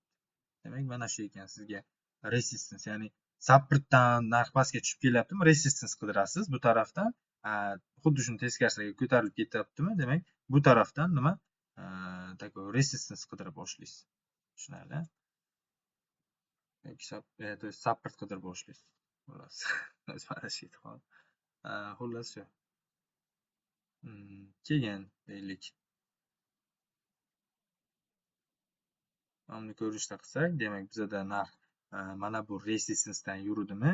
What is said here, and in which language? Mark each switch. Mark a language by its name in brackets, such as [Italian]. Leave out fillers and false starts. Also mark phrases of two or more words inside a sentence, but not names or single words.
[Uzbek] Demak, mana shu ekan sizga resistance, ya'ni supportdan narx pastga tushib kelyaptimi, resistance qidirasiz. Bu tarafdan xuddi shuni teskarisiga ko'tarilib ketyaptimi, demak, bu tarafdan nima? Такой resistance qidira boshlaysiz. Tushunarli? То есть support qidira boshlaysiz. Xullas. Mana shu edi. Xullas shu. Keyin deylik. Mana ko'rishda qilsak, demak, bizada narx mana bu resistancedan yuridimi?